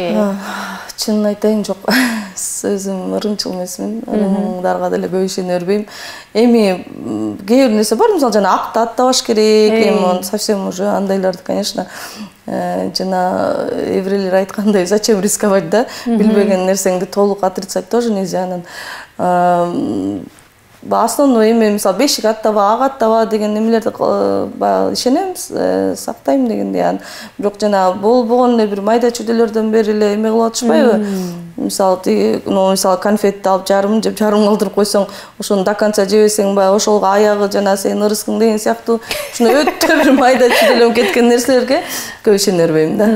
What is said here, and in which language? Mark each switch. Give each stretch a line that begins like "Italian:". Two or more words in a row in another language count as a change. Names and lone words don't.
Kyrgyz: Чынын айтайын, жок. Өзүм ырымчыл эмесмин. Ырымдарга деле көп ишене бербейм. Эми кээ бир нерсе бар, мисалы жана акты аттабаш керек, эми
Russian: совсем уже
Kyrgyz: андайларды, конечно, жана еврейлер айткандай,
Russian: зачем рисковать
Kyrgyz: да? Билбеген нерсеңди толук
Russian: отрицать тоже нельзя.
Kyrgyz: Анан основной эме, мисалы, бешик аттаба, ак аттаба деген немелерди ишенемиз, сактайм дегендей. Бирок жана болбогон эле бир майда чүйдөлөрдөн бери эле эме кылып атышпайбы? Мисалы, конфетти алып жарым жеп, жарым калтырып койсоң, ошону
Russian: до конца
Kyrgyz: жебесең, баягы ошолго аягы жана сенин ырыскың деген сыяктуу ушуну өтө бир майда чүйдөлөнүп кеткен нерселерге көп ишене бербейм да.